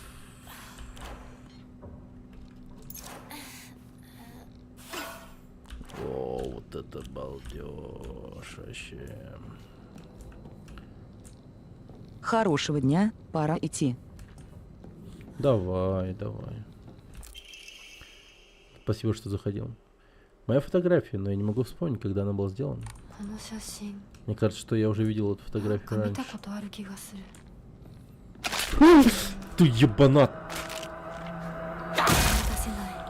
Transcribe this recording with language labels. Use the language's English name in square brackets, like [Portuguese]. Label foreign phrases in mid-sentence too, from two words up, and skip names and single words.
[Russian] О, вот это балдеж вообще. Хорошего дня, пора идти. Давай, давай. Спасибо, что заходил. Моя фотография, но я не могу вспомнить, когда она была сделана. [Japanese] この写真 [Russian] Мне кажется, что я уже видел эту [Japanese] なん [Russian] фотографию [Japanese] か見 [Russian] раньше. [Japanese] たことある気がする [Russian] Ты ебанат! [Japanese] 思い出せない